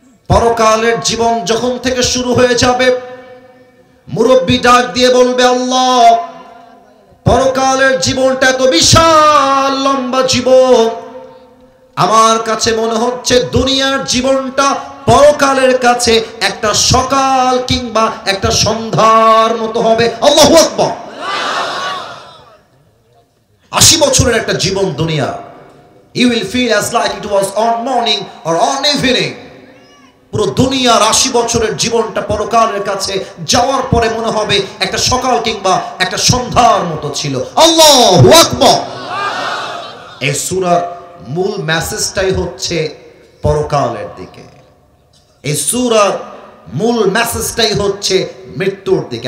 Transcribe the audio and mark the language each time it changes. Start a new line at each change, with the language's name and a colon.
Bangla: পরকালের জীবন যখন থেকে শুরু হয়ে যাবে, মুরব্বী ডাক দিয়ে বলবে, আল্লাহ, পরকালের জীবনটা এত বিশাল লম্বা জীবন, আমার কাছে মনে হচ্ছে দুনিয়ার জীবনটা পরকালের কাছে একটা সকাল কিংবা একটা সন্ধ্যার মতো হবে। আল্লাহু আকবার। 80 বছরের একটা জীবন দুনিয়া,
English: you will feel as like it was on morning or on evening.
Bangla: পুরো দুনিয়ার 80 বছরের জীবনটা পরকালের কাছে যাওয়ার পরে মনে হবে একটা সকাল কিংবা একটা সন্ধ্যার মতো ছিল। আল্লাহু আকবার। এই সূরার মূল মেসেজটাই হচ্ছে পরকালের দিকে। এই সূরার মূল মেসেজটাই হচ্ছে মৃত্যুর দিকে।